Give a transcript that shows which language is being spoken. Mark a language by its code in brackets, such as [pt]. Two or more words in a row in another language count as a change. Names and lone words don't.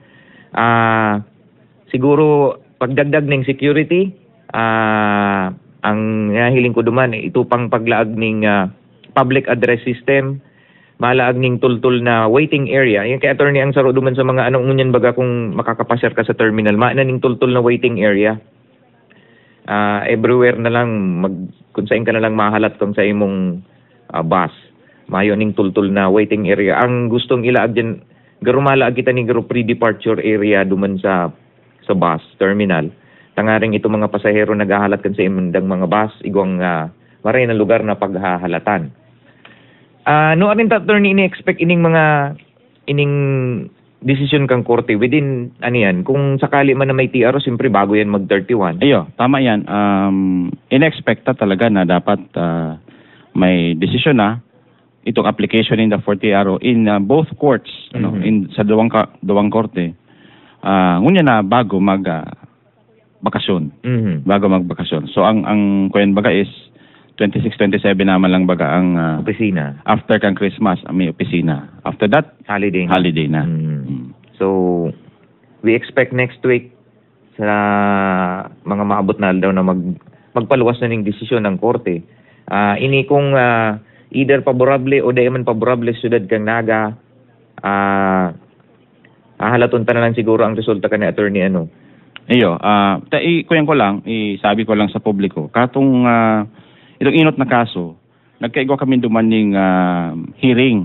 [bik] Siguro pagdagdag ng security, ang nahiling ko duman ito pang paglaag ng [en] public address system, [bik] malaag ning tultul na [en] waiting area. [bik] Yung kay attorney ang saro duman sa mga anong unyan baga kung makakapasyar ka sa terminal, maana ning tultul na [en] waiting area. [bik] Everywhere na lang kung saan ka na lang mahalat kung sa imong bus. Mayo ning tultul na [en] waiting area. [bik] Ang gustong ilaag dyan, garumalaag kita ni garo [en] pre-departure area [bik] duman sa bus terminal. Tangaring ito mga pasahero naghahalat kan sa imandang mga bus, igwang maray na lugar na paghahalatan. No anin ta attorney ini-expect ining decision kang korte within yan, kung sakali man na may TRO, siyempre bago yan mag-31. Ayo, tama yan. In-expect talaga na dapat may decision na itong application [en] in the 40 TRO in both courts, [bik] in sa duwang korte. ngunya na bago bakasyon. Bago magbakasyon. So ang kuyen baga is 26, 27 naman lang baga ang Opisina. after kang Christmas may opisina. [en] After that, [bik] Holiday. holiday na. So, [en] we expect next week [bik] sa mga maabot na daw na magpaluwas na ng desisyon ng korte. Ini kung either favorable o di man favorable syudad kang Naga, hahalaton ta na lang siguro ang resulta ka ni attorney ano. Iyo, kuyan ko lang, sabi ko lang sa publiko, katong itong inot na kaso, nagkaigo kami dumaning hearing.